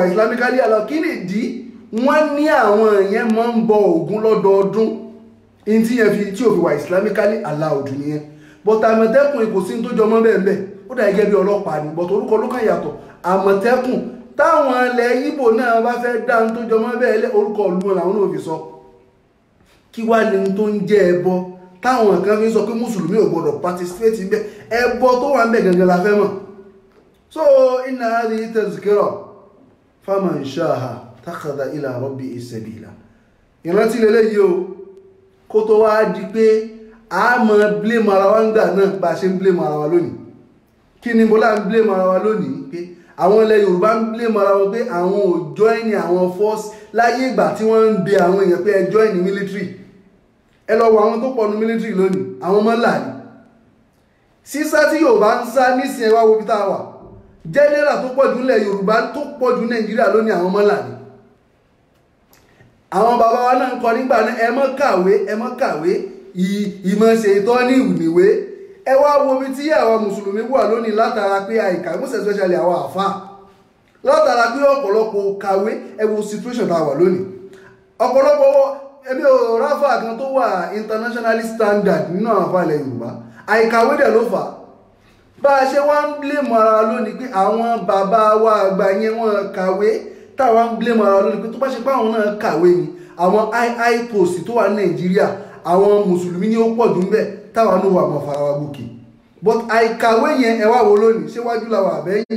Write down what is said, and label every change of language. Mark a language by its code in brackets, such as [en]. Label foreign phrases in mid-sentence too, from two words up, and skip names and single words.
[en] islamically allowed [yo] kí nìdí wọ́n ní àwọn ìyẹn máa ń bọ Ògún lọ́dọọdún ní tí yẹn tí ò fi wà [en] islamically allowed [yo] nìyẹn but Àmọ̀tẹ́kùn kò sí ní tó jọmọ́ bẹ́ẹ̀ bẹ́ẹ̀ ó dà gẹ́gẹ́ bí ọlọ́pàá ni but orúkọ ló kàn yàtọ̀ Àmọ̀tẹ́kùn táwọn ilẹ̀ Ìgbò náà bá fẹ́ dá ní tó jọmọ́ bẹ́ẹ̀ orúkọ ìlú wọn làwọn náà fi sọ kí wá ní tó ń jẹ́ ẹbọ táwọn kan fi sọ pé mùsùlùmí ò gbọdọ̀ participate ń bẹ ẹbọ tó wà ń bẹ gangan la fẹ́ mọ̀. [ar] سو إن هذه تذكرة فمن شاء اتخذ إلى ربه سبيلا. [yo] ìrántí lélẹ́yìí o kó tó wá di pé a mọ̀ blame ara wa ń gbà náà bá a ṣe ń blame ara wa lónìí. kí ni bọ́lá ń blame ara wa lónìí pé àwọn ilẹ̀ Yorùbá ń blame ara wọn pé àwọn ò join àwọn force láyé ìgbà tí wọ́n ń bẹ àwọn èèyàn pé ẹ [en] join military. [yo] ẹ lọ wo àwọn tó pọ̀ ní military lónìí àwọn ọmọ ńlá ni sísá tí Yorùbá ń sá nísìnyí ẹ wá wo bí tá a wà general tó pọ̀ jù nílẹ̀ Yorùbá tó pọ̀ jù Nàìjíríà lónìí àwọn ọmọ ńlá ni. àwọn bàbá wa náà ń kọ nígbà náà ẹ mọ́ kàwé ìmọ̀ ṣe ìtọ́ ní ìwìnìwé ẹ wá wo bí tí àwọn mùsùlùmí wà lónìí látara pé àìkà [en] most especially [yo] àwọn àfà látara pé ọ̀pọ̀lọpọ̀ kàwé ẹ wo situation tá a wà lónìí ọ̀pọ̀lọpọ̀ ẹbí ò ráfà kan tó wà [en] internationally standard [yo] nínú àwọn àfà ilẹ̀ Yorùbá àìkàwé dẹ̀ ló fà bá a ṣe wá ń blame ara lónìí pé àwọn bàbá wa àgbà yẹn wọ́n kàwé táwa ń blame ara lónìí pé tó bá ṣe pé àwọn náà kàwé ni àwọn [en] high post [yo] tó wà ní Nàìjíríà àwọn mùsùlùmí ni ó pọ̀ jù ń bẹ̀ táwa náà wà mọ̀ fara wa gòkè but àìkàwé yẹn ẹ wá wo lónìí ṣéwájú làwọn àbẹ́yìn.